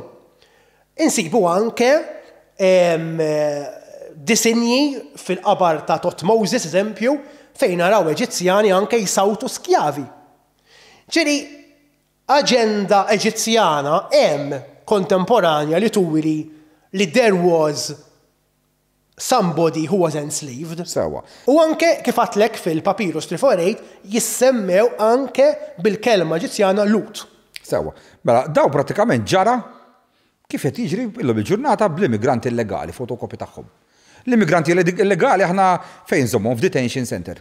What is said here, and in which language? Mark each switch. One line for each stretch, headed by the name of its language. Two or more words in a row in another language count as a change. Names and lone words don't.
Maltese: Insibu anke disinji fil-qabar ta' Tot Moses, eżempju, fejn naraw Eġizzjani anke jsawtu skjavi. Ġieli aġenda Eġizzjana hemm kontemporanja li turi li
English: there was somebody who was enslaved.
Maltese: Sewa. U anke kif għatlek fil-Papyrus 348 jissemmew anke bil-kelma Eġizzjana Lut. Sewa. Mela, daw pratikament ġara kif qed jiġri illum il-ġurnata bl-immigranti illegali, fotokopi tagħhom. L-immigranti illegali aħna fejn żommhom f'
English: detention center.